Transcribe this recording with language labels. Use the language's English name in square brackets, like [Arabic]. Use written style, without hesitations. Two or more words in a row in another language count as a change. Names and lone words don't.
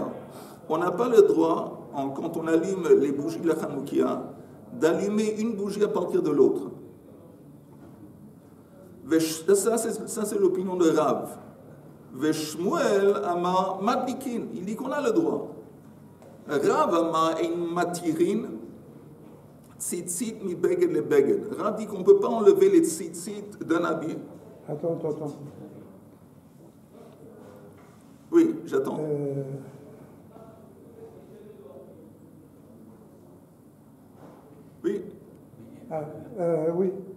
[French] On n'a pas le droit, quand on allume les bougies de la Hanoukia, d'allumer une bougie à partir de l'autre. Ça, c'est l'opinion de Rav. [Hebrew] ושמואל אמר מדליקין. [French] Il dit qu'on a le droit. [Hebrew] רב אמר אין מתירין ציצית מבגד לבגד. [French] Rav dit qu'on ne peut pas enlever les tzitzit d'un habit. Attends. Oui, j'attends. Oui. Oui.